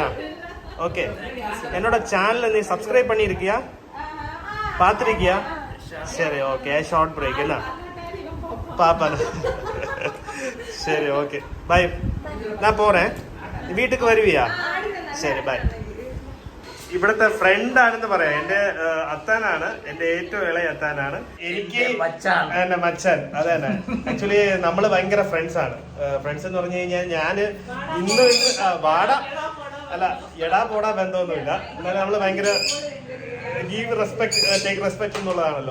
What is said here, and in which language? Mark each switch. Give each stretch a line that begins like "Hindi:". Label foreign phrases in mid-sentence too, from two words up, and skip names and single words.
Tamil: ஓகே, என்னோட சேனலை நீ சப்ஸ்கிரைப் பண்ணியிருக்கியா? பார்த்துருக்கியா? சரி, ஓகே.
English: short break
Tamil: என்ன பாப்பா. சரி,
English: okay, bye.
Tamil: நான் போகிறேன். வீட்டுக்கு வருவியா? சரி, பாய்.
Malayalam: ഇവിടുത്തെ ഫ്രണ്ട് ആണെന്ന് പറയാം. എന്റെ അത്താനാണ്, എന്റെ ഏറ്റവും ഇളയ അത്താനാണ്. എനിക്ക് എന്റെ മച്ചാൻ, അത് തന്നെ. ആക്ച്വലി നമ്മള് ഭയങ്കര ഫ്രണ്ട്സ് ആണ്. ഫ്രണ്ട്സ് എന്ന് പറഞ്ഞു കഴിഞ്ഞാൽ ഞാന് ഇന്ന് വാട അല്ല എടാ പോടാ ബന്ധമൊന്നുമില്ല. എന്നാലും നമ്മള് ഭയങ്കര
English: give respect take respect
Malayalam: എന്നുള്ളതാണല്ലോ.